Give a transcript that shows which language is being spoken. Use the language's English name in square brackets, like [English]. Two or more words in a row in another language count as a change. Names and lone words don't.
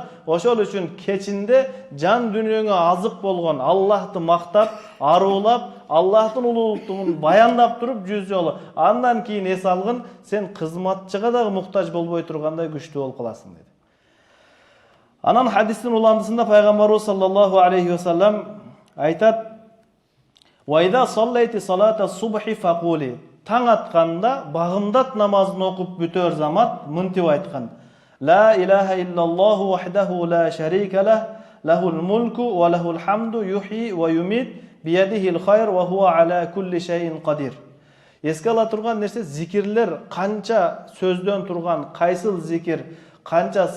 [Kyrgyz] Ошол үчүн кечинде жан дүнүйөңө азык болгон Аллахты мактап, аруулап, Аллахтын улуулуктугун баяндап туруп 100 жолу. Андан кийин эс алгын, сен кызматчыга дагы муктаж болбой тургандай күчтүү болуп каласың деди. Анан хадистин уландысында пайгамбарыбыз [Arabic] صلى الله عليه وسلم [Kyrgyz] айтат: [Arabic] "وإذا صليت صلاة الصبح فقل". [Kyrgyz] Таң атканда багымдат намазын окуп бүтөр замат мынтип айткан: [Arabic] "لا إله إلا الله وحده لا شريك له، له الملك وله الحمد يحيي ويميت، بيده الخير وهو على كل شيء قدير". [Kyrgyz] Эске ала турган нерсе зикирлер канча сөздөн турган, кайсыл зикир, канча